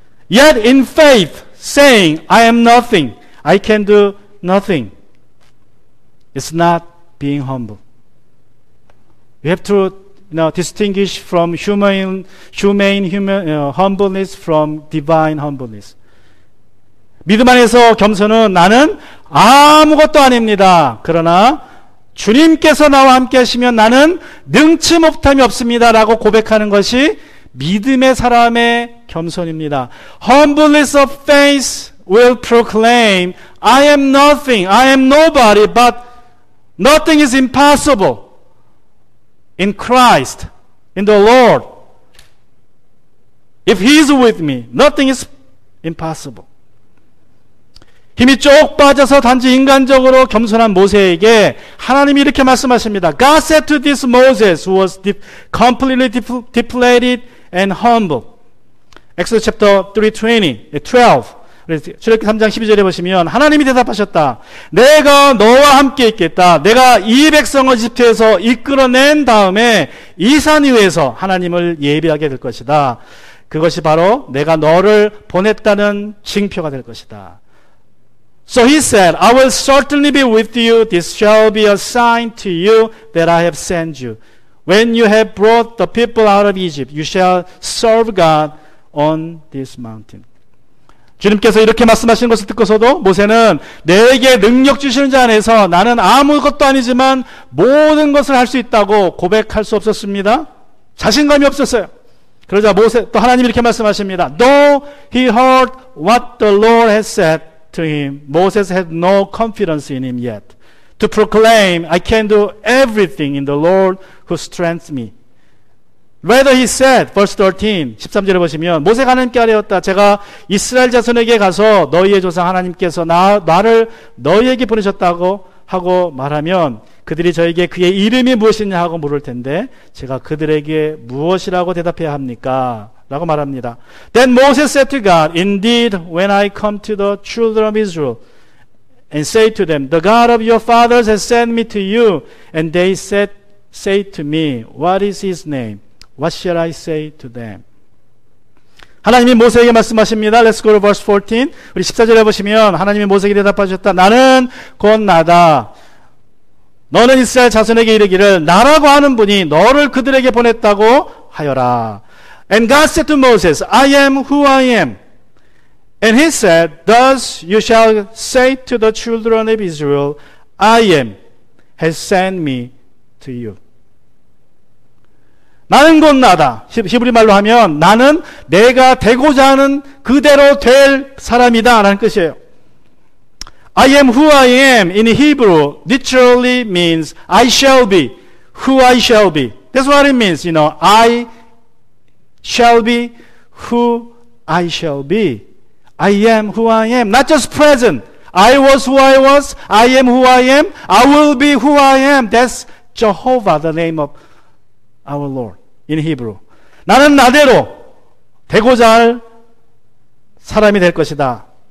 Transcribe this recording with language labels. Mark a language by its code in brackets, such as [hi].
[en] Yet in faith, saying, I am nothing, I can do nothing, it's not being humble. You have to distinguish from humane humbleness from divine humbleness. [ko] 믿음 안에서 겸손은 나는 아무것도 아닙니다. 그러나 주님께서 나와 함께 하시면 나는 능치 못함이 없습니다. 라고 고백하는 것이 믿음의 사람의 겸손입니다. [en] Humbleness of faith will proclaim, I am nothing, I am nobody, but nothing is impossible in Christ, in the Lord. If He is with me, nothing is impossible. [ko] 힘이 쭉 빠져서 단지 인간적으로 겸손한 모세에게 하나님이 이렇게 말씀하십니다. [en] God said to this Moses who was completely deflated and humble. Exodus chapter 3:12. [ko] 출애굽기 3장 12절에 보시면 하나님이 대답하셨다. 내가 너와 함께 있겠다. 내가 이 백성을 이집트에서 이끌어낸 다음에 이 산 위에서 하나님을 예비하게 될 것이다. 그것이 바로 내가 너를 보냈다는 징표가 될 것이다. [en] So he said, I will certainly be with you. This shall be a sign to you that I have sent you. When you have brought the people out of Egypt, you shall serve God on this mountain. [ko] 주님께서 이렇게 말씀하시는 것을 듣고서도 모세는 내게 능력 주시는 자 안에서 나는 아무것도 아니지만 모든 것을 할 수 있다고 고백할 수 없었습니다. 자신감이 없었어요. 그러자 모세 또 하나님이 이렇게 말씀하십니다. [en] Though he heard what the Lord had said to him, Moses had no confidence in him yet to proclaim, I can do everything in the Lord who strengthens me. Rather he said, verse 13, [ko] 13절에 보시면 모세가 하나님께 아뢰었다. 제가 이스라엘 자손에게 가서 너희의 조상 하나님께서 나를 너희에게 보내셨다고 하고 말하면 그들이 저에게 그의 이름이 무엇이냐 하고 물을 텐데 제가 그들에게 무엇이라고 대답해야 합니까? 라고 말합니다. [en] Then Moses said to God, Indeed, when I come to the children of Israel and say to them, The God of your fathers has sent me to you, and they say to me, What is his name? What shall I say to them? [ko] 하나님이 모세에게 말씀하십니다. [en] Let's go to verse 14. [ko] 우리 14절에 보시면 하나님이 모세에게 대답하셨다. 나는 곧 나다. 너는 이스라엘 자손에게 이르기를 나라고 하는 분이 너를 그들에게 보냈다고 하여라. [en] And God said to Moses, I am who I am. And he said, Thus you shall say to the children of Israel, I am has sent me to you. [ko] 나는 곧 나다. 히브리 말로 하면 나는 내가 되고자 하는 그대로 될 사람이다 라는 뜻이에요. [en] I am who I am in Hebrew literally means I shall be who I shall be. That's what it means, you know. I shall be who I shall be. I am who I am. Not just present. I was who I was. I am who I am. I will be who I am. That's Jehovah, the name of our Lord in Hebrew. [ko] 나는 나대로 되고자 할 사람이 될 것이다.